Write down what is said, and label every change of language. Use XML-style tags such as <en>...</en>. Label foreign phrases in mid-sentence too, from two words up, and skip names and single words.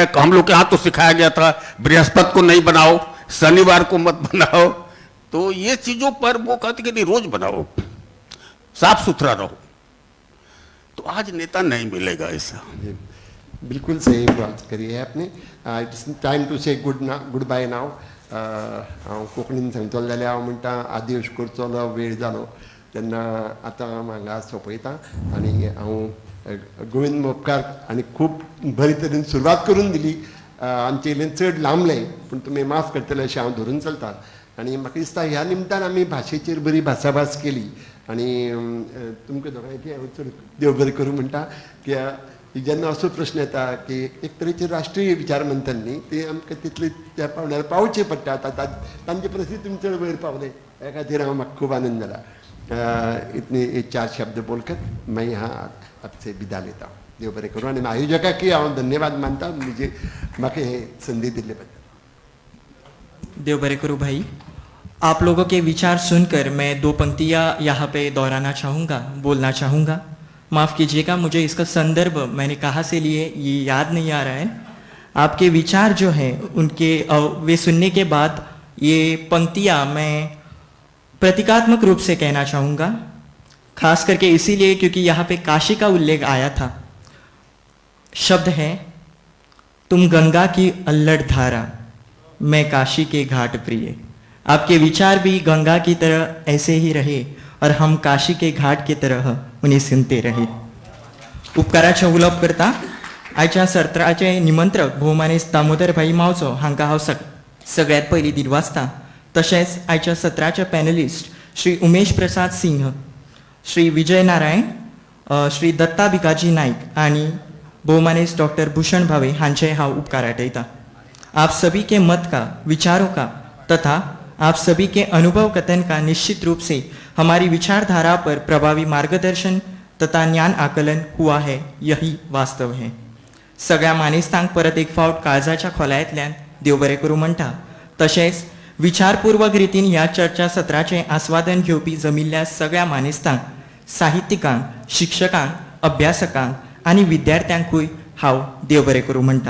<hi>हम लोग के यहाँ तो सिखाया गया था बृहस्पति को नहीं बनाओ, शनिवार को मत बनाओ। तो ये चीजों पर वो कहते कि नहीं, रोज बनाओ, साफ सुथरा रहो। तो आज नेता नहीं मिलेगा ऐसा। बिल्कुल सही बात करी है आपने।</hi> <en>It's time to say goodbye now.</en> <kok>हांव कोंकणीन सांगतलो जाल्यार हांव म्हणटा आदेश करचो वेळ जालो तेन्ना आतां हांगा सोंपयता आनी हांव गोविंद मोपकार आनी खूब बरे तरेन सुरवात करून दिली। आमचे इल्लें चड लांबलें पूण तुमी माफ करतले अशें हांव धरून चलतां। आनी म्हाका दिसता ह्या निमतान आमी भाशेचेर बरी भासाभास केली आनी तुमकां दोगांयची हांव चड देव बरें करूं म्हणटा की जेन्ना असो प्रश्न येता की एक तरेचे राष्ट्रीय विचार मंथन न्ही, ते आमकां तितले त्या पावण्यार पावचें पडटा। तांचे परिस्थिती तुमी चड वयर पावले, ह्या खातीर म्हाका खूब आनंद जाला।</kok> <hi>इतने 4 शब्द बोलकर मैं यहाँ आपसे विदा लेता हूँ।</hi> <kok>देव बरे करू आणि आयोजकांकी हांव धन्यवाद मानता म्हणजे म्हाका हे संधी दिल्ले बद्दल. देव बरे करू भाई.</kok> <hi>आप लोगों के विचार सुनकर मैं दो पंक्तियाँ यहाँ पे दोहराना चाहूँगा, बोलना चाहूँगा. माफ़ कीजिएगा, मुझे इसका संदर्भ मैंने कहाँ से लिए ये याद नहीं आ रहा है. आपके विचार जो हैं उनके वे सुनने के बाद ये पंक्तियाँ मैं प्रतीकात्मक रूप से कहना चाहूँगा. खास करके इसीलिए क्योंकि यहाँ पे काशी का उल्लेख आया था. शब्द है, तुम गंगा की अल्लड़ धारा, मैं काशी के घाट प्रिय. आपके विचार भी गंगा की तरह ऐसे ही रहे और हम काशी के घाट की तरह उन्हें सुनते रहे.</hi> <kok>उपकाराचे उलोप करता आयच्या सत्राचे निमंत्रक भोवमानेस्त दामोदरभाई मावजो हांकां हांव सगळ्यात पयलीं दिनवासता. तशेंच आयच्या सत्राचे पॅनलिस्ट श्री उमेश प्रसाद सिंह, श्री विजय नारायण, श्री दत्ता भिकाजी नाईक आणि भोवमानेस्त डॉक्टर भूषण भावे हांचे हांव उपकार आठयता.</kok> <hi>आप सभी के मत का, विचारों का तथा आप सभी के अनुभव कथन का निश्चित रूप से हमारी विचारधारा पर प्रभावी मार्गदर्शन तथा ज्ञान आकलन हुआ है, यही वास्तव है.</hi> <kok>सगळ्या मानेस्तांक परत एक फावट काळजाच्या खोलायतल्यान देव बरें करूं म्हणटा. तशेंच विचारपूर्वक रितीन ह्या चर्चा सत्राचें आस्वादन घेवपी जमिल्ल्या सगळ्या मानेस्तांक, साहित्यिकांक, शिक्षकांक, अभ्यासकांक आनी विद्यार्थ्यांकूय हांव देव बरें करूं म्हणटा.</kok>